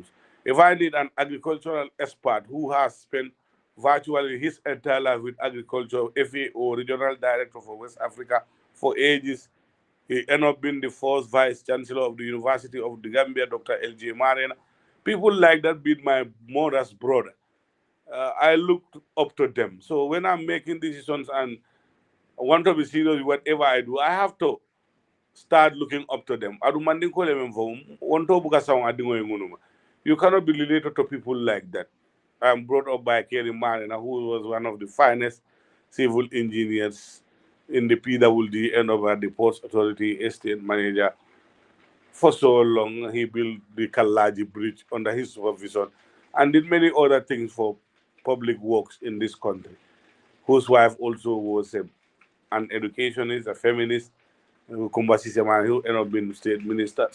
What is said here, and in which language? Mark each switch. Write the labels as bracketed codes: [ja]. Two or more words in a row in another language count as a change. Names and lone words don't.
[en] If I need an agricultural expert who has spent virtually his entire life with agriculture, FAO, regional director for West Africa for ages, he ended up being the first vice chancellor of the University of the Gambia, Dr. L.J. Marina. People like that being my mother's brother. I look up to them. So when I'm making decisions and I want to be serious with whatever I do, I have to start looking up to them. [man] Adu mandin ko lemen fo wonto buka sawon adingo ngunuma. [en] You cannot be related to people like that. I'm brought up by Kerry Marina, who was one of the finest civil engineers in the PWD and over the Post Authority estate manager. For so long, he built the Kalaji Bridge under his supervision and did many other things for public works in this country, whose wife also was an educationist, a feminist, Kumba Siseman, who ended up being state minister.